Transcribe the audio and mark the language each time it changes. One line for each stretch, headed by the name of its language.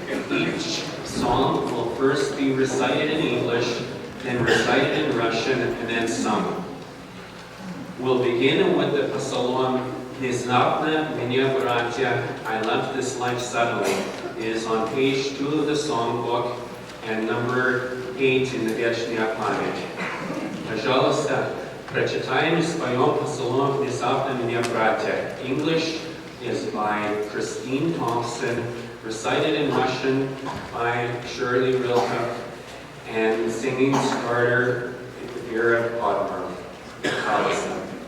English: Each song will first be recited in English, then recited in Russian, and then sung. We'll begin with the Psalm,
Russian: Внезапно меня, братья,
English: I left this life suddenly. It is on page 2 of the songbook and number 8 in the Вечная память.
Russian: Пожалуйста, прочитаем и споем Пsalm «Внезапно меня, братья».
English: English is by Christine Thompson, recited in Russian by Shirley Rilke, and singing starter Vera Podmar. Allison.